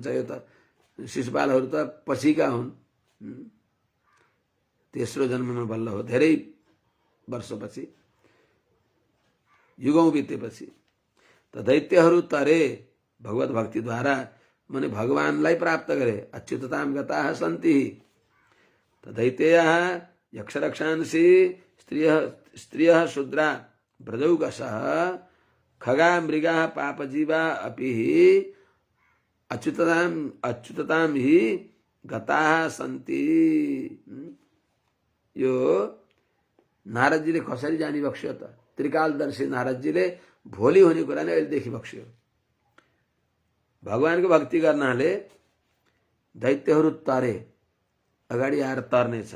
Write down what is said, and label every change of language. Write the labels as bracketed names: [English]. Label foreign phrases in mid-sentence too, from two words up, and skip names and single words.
[Nepali] यो त शिशुपालहरू त पछिका हुन्, तेस्रो जन्ममा बल्ल हो, धेरै वर्षपछि, युगौं बितेपछि। त दैत्यहरू तरे भगवत भक्तिद्वारा, माने भगवानलाई प्राप्त गरे। [Sanskrit] अच्युतताम गताः सन्ति। त दैत्ययः यक्षरक्षांसि स्त्रियः शूद्रा ब्रजौकसः खगा मृगाः पापजीवा अपि अच्युतताम हि गताः सन्ति। [Nepali] यो नारदजीले कसरी जानी बक्स्यो त? त्रिकालदर्शी नारदजीले भोलि हुने कुरा नै अहिलेदेखि बक्स्यो। भगवानको भक्ति गर्नाले दैत्यहरू तरे, अगाडि आएर तर्नेछन्।